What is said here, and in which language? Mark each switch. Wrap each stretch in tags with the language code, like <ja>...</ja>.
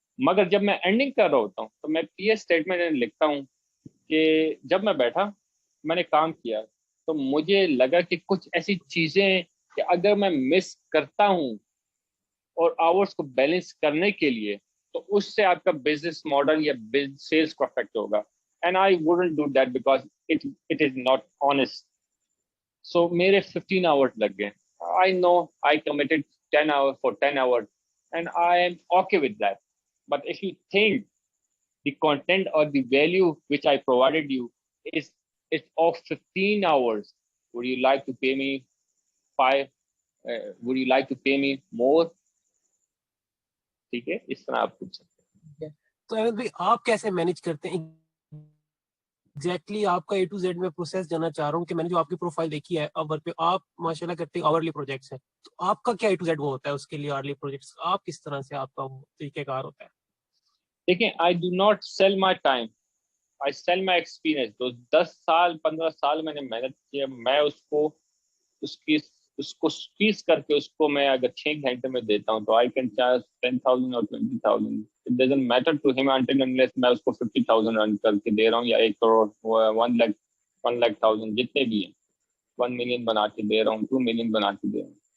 <ur>مگر جب میں اینڈنگ کر رہا ہوتا ہوں تو میں پی ایس اسٹیٹمنٹ لکھتا ہوں کہ جب میں بیٹھا میں نے کام کیا تو مجھے لگا کہ کچھ ایسی چیزیں کہ اگر میں مس کرتا ہوں اور آورس کو بیلنس کرنے کے لیے تو اس سے آپ کا بزنس ماڈل یا سیلس کو افیکٹ ہوگا.</ur> <en>And I wouldn't do that because it is not honest.</en> <ur>So میرے 15 hours لگ گئے.</ur> <en>I know I committed 10 hours for 10 hours and I am okay with that. But if you think the content or the value which I provided you is of 15 hours, would you like to pay me 5? Would you like to pay me more?</en> <ur>ٹھیک ہے, اس طرح آپ پوچھ سکتے ہیں. تو احمد بھائی آپ کیسے مینج کرتے ہیں ایگزیکٹلی آپ کا اے ٹو زیڈ میں پروسیس جانا چاہ رہا ہوں کہ میں نے جو آپ کی پروفائل دیکھی ہے اوور پہ, آپ ماشاءاللہ کرتے ہیں آورلی پروجیکٹس ہیں, تو آپ کا کیا اے ٹو زیڈ وہ ہوتا ہے اس کے لیے آورلی پروجیکٹس, آپ کس طرح سے آپ کا وہ طریقہ کار ہوتا ہے؟</ur> <en>دیکھیں I do not sell my time, I sell my experience.</en> <ur>تو 10 سال 15 سال میں نے محنت کیا, میں اس کو سکویز کر کے اس کو میں اگر 6 گھنٹے میں دیتا ہوں تو</ur> <en>I can charge</en> <ur>10,000 اور 20,000.</ur> <en>It doesn't matter to him until unless</en> <ur>میں اس کو 50,000 رن کر کے دے رہا ہوں یا 1 کروڑ 1 lakh 1,00,000 جتنے بھی ہیں, 1 ملین بنا کے دے رہا ہوں, 2 ملین بنا کے دے رہا ہوں.</ur>